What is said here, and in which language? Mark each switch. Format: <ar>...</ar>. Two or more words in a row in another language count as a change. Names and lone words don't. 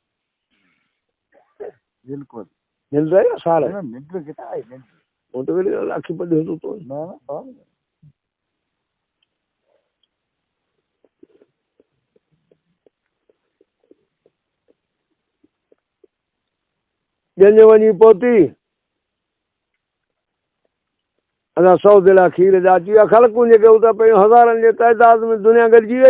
<sd>बिल्कुल निंड आहे साल निंड किथा आहे निंड वो तो वेली लाखी पढ़ियो तो ना जंहिंजे वञी पहुती असां 100 दिला खीर जा अची विया ख़लकूं जेके उतां पियूं हज़ारनि जे तइदाद में दुनिया गॾिजी वई</sd>